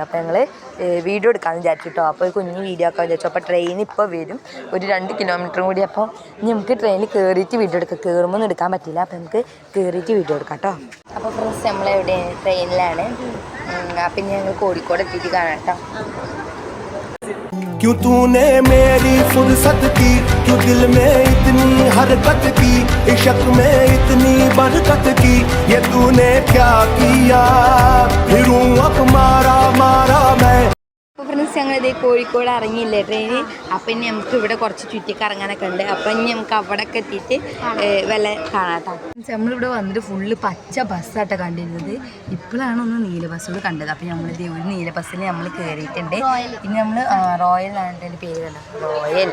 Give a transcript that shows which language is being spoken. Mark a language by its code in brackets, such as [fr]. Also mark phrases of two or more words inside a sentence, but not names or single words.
[ml] അപ്പോൾ ഞങ്ങൾ വീഡിയോ എടുക്കാമെന്ന് വിചാരിച്ചിട്ടോ. അപ്പോൾ ഒരു കുഞ്ഞ് വീഡിയോ ഒക്കെ വിചാരിച്ചു. അപ്പോൾ ട്രെയിൻ ഇപ്പോൾ വരും, ഒരു 2 കിലോമീറ്ററും കൂടി. അപ്പോൾ ഇനി നമുക്ക് ട്രെയിനിൽ കയറിയിട്ട് വീഡിയോ എടുക്കാം. കയറുമ്പോൾ എടുക്കാൻ പറ്റില്ല, അപ്പോൾ നമുക്ക് കയറിയിട്ട് വീഡിയോ എടുക്കാം കേട്ടോ. അപ്പോൾ ഫ്രണ്ട്സ് നമ്മളെവിടെയാണ്? ട്രെയിനിലാണ്. അപ്പം ഇനി ഞങ്ങൾ കോഴിക്കോട് എത്തിയിട്ട് കാണാം കേട്ടോ. [hi] क्यों तूने मेरी फुर्सत की, क्यों दिल में इतनी हरकत की, इश्क में इतनी बरकत की, ये तूने क्या किया, फिरूं अब मारा मारा मैं. [ml] അപ്പോൾ ഫ്രണ്ട്സ് ഞങ്ങളിത് കോഴിക്കോട് ഇറങ്ങിയില്ലേ ട്രെയിന്. അപ്പം ഇനി നമുക്ക് ഇവിടെ കുറച്ച് ചുറ്റിക്കറങ്ങാനൊക്കെ ഉണ്ട്. അപ്പം ഇനി നമുക്ക് അവിടെയൊക്കെ എത്തിയിട്ട് വില കാണാട്ടോ. നമ്മളിവിടെ വന്നിട്ട് ഫുള്ള് പച്ച ബസ്സാട്ടോ കണ്ടിരുന്നത്. ഇപ്പോഴാണ് ഒന്ന് നീല ബസ്സുകൾ കണ്ടത്. അപ്പം നമ്മളിത് ഒരു നീല ബസ്സിൽ നമ്മൾ കയറിയിട്ടുണ്ട്. പിന്നെ നമ്മൾ റോയൽ ആണ് എൻ്റെ പേര് കണ്ടോ, റോയൽ.